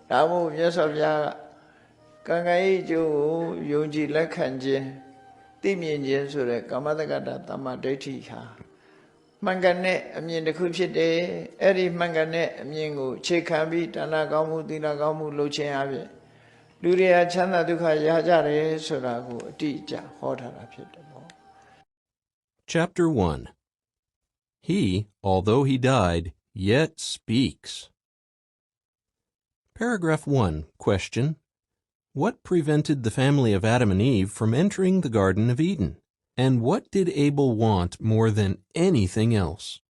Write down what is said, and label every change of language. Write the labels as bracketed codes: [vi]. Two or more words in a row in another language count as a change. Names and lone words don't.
[my] ဒါမို့မြတ်စွာဘုရားကံကံဤကျိုးကိုယုံကြည်လက်ခံခြင်းသိမြင်ခြင်းဆိုတဲ့ကာမတက္ကတာသမ္မာဒိဋ္ဌိဟာမှန်ကန်တဲ့အမြင်တစ်ခုဖြစ်တယ်အဲ့ဒီမှန်ကန်တဲ့အမြင်ကိုခြေခံပြီးဒါနကောင်းမှုသီလကောင်းမှုလုပ်ခြင်းအပြင်လူတွေဟာချမ်းသာဒုက္ခရကြတယ်ဆိုတာကိုအတိအကျဟောထားတာဖြစ်တယ်ပေါ့ [en] Chapter 1. He, although he died, yet speaks. Paragraph 1. Question. What prevented the family of Adam and Eve from entering the Garden of Eden? And what did Abel want more than anything else?